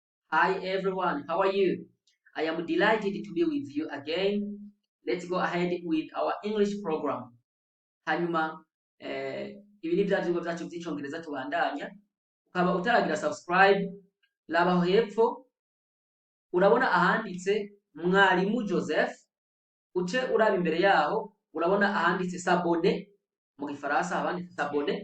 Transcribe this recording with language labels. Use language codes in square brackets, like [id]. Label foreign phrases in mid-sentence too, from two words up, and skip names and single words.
[en] Hi everyone, how are you? I am delighted to be with you again. Let's go ahead with our English program. [rn] Hanyuma ibi ni bya vyigwa vyacu vy'icongereza tubandanya. Ukaba utaragira subscribe, laba aho hepfo urabona ahanditse mwarimu Joseph, uce uraba imbere yaho urabona ahanditse s'abonner mu gifaransa abanditse s'abonner.